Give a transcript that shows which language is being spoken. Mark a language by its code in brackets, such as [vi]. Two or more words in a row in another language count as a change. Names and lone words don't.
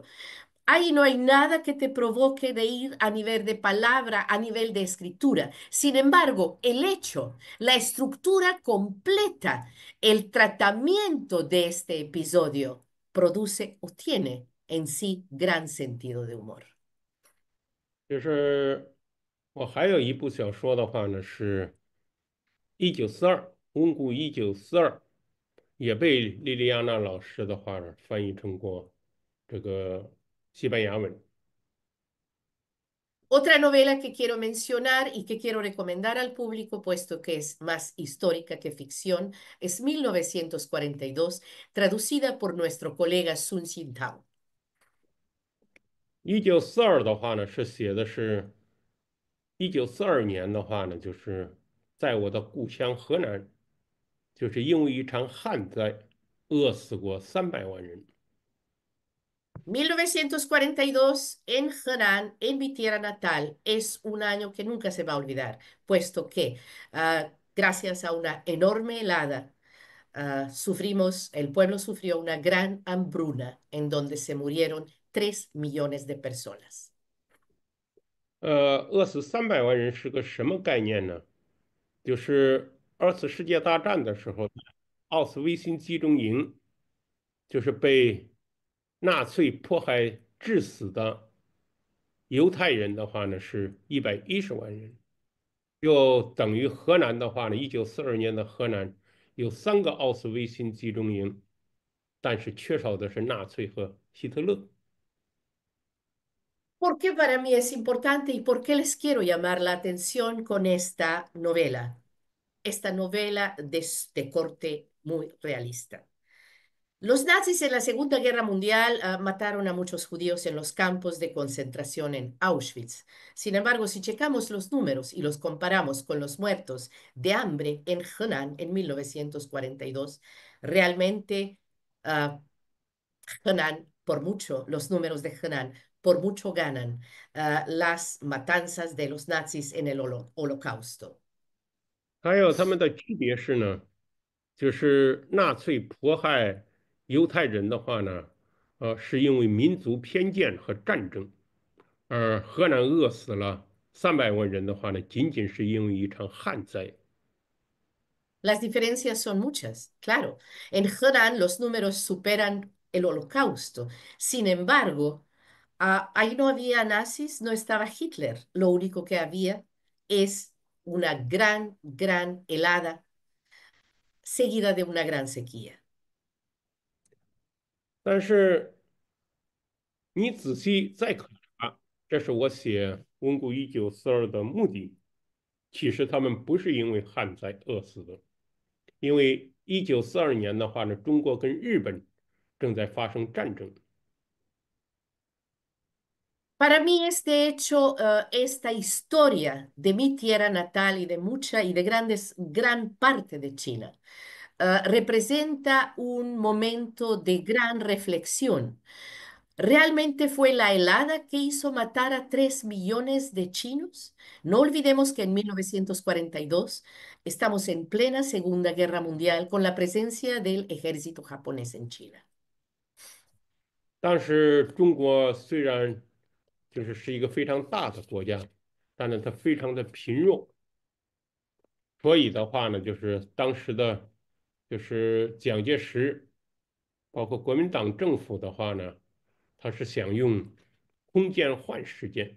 [es] Ahí no hay nada que te provoque de ir a nivel de palabra, a nivel de escritura. Sin embargo, el hecho, la estructura completa, el tratamiento de este episodio produce o tiene en sí gran sentido de humor. [zh] 就是我还有一部小说的话呢，是1942，温故1942，也被莉莉安娜老师的话呢翻译成过这个西班牙文。 [es] Otra novela que quiero mencionar y que quiero recomendar al público, puesto que es más histórica que ficción, es 1942, traducida por nuestro colega Sun Xintao. [zh] 1942 的话呢，是写的是1942年的话呢，就是在我的故乡河南，就是因为一场旱灾，饿死过300万人。 [es] 1942 en Henan, en mi tierra natal, es un año que nunca se va a olvidar, puesto que gracias a una enorme helada, el pueblo sufrió una gran hambruna en donde se murieron 3 millones de personas. [zh] 饿死300万人是个什么概念呢？就是2次世界大战的时候，奥斯维辛集中营就是被纳粹迫害致死的犹太人的话呢，是110万人，就等于河南的话呢，1942年的河南有3个奥斯维辛集中营，但是缺少的是纳粹和希特勒。 [es] ¿Por qué para mí es importante y por qué les quiero llamar la atención con esta novela? Esta novela de corte muy realista. Los nazis en la Segunda Guerra Mundial mataron a muchos judíos en los campos de concentración en Auschwitz. Sin embargo, si checamos los números y los comparamos con los muertos de hambre en Henan en 1942, realmente uh, Henan, por mucho, los números de Henan, por mucho ganan las matanzas de los nazis en el holocausto. [zh] 还有他们的区别是呢，就是纳粹迫害犹太人的话呢，是因为民族偏见和战争，而河南饿死了300万人的话呢，仅仅是因为一场旱灾。 [es] Las diferencias son muchas, claro. En Henan los números superan el holocausto. Sin embargo, ahí no había nazis, no estaba Hitler. Lo único que había es una gran, gran helada seguida de una gran sequía. [zh] 但是你仔细再考察，这是我写《温故1942》的目的。其实他们不是因为旱灾饿死的，因为1942年的话呢，中国跟日本正在发生战争。 [es] Para mí este hecho, esta historia de mi tierra natal y de mucha y de gran parte de China, representa un momento de gran reflexión. ¿Realmente fue la helada que hizo matar a 3 millones de chinos? No olvidemos que en 1942 estamos en plena Segunda Guerra Mundial con la presencia del ejército japonés en China. [zh] 当时中国虽然是一个非常大的国家，但是它非常的贫弱，所以的话呢，就是当时的，就是蒋介石，包括国民党政府的话呢，他是想用空间换时间。